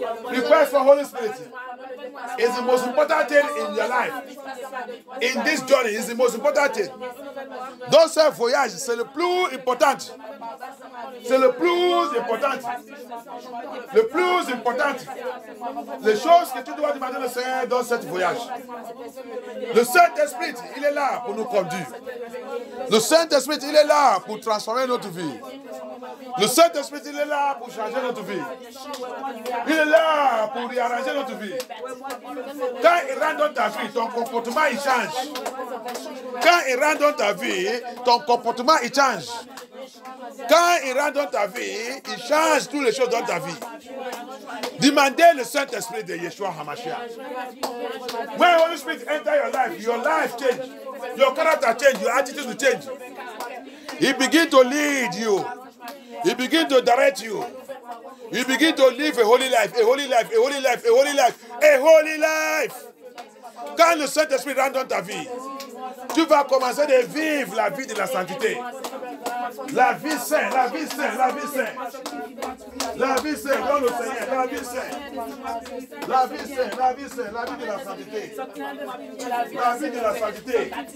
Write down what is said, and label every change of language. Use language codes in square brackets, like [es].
[en] Request for Holy Spirit is the most important thing in your life. In this journey, is the most important thing. Don't say voyage, [fr] c'est le plus important. C'est le plus important. Le plus important. Les choses que tu dois demander au Seigneur dans cette voyage. Le Saint-Esprit, il est là pour nous conduire. Le Saint-Esprit, il est là pour transformer notre vie. Le Saint-Esprit, il est là pour changer notre vie. Il est là pour réarranger notre vie. Quand il rentre dans ta vie, ton comportement, il change. Quand il rentre dans ta vie, ton comportement, il change. Quand il rentre dans ta vie, il change toutes les choses dans ta vie. Demandez le Saint-Esprit de Yeshua HaMashiach. [en] When Holy Spirit enter your life change. Your character change, your attitude will change. He begin to lead you. He begin to direct you. You begin to live a holy life, a holy life, a holy life, a holy life, a holy life. [fr] Quand le Saint-Esprit rentre dans ta vie, tu vas commencer de vivre la vie de la sainteté. La vie sainte, la vie sainte, la vie sainte. La vie sainte dans le Seigneur, la vie sainte. La vie sainte, la vie sainte, la vie de la sainteté. La vie de la sainteté.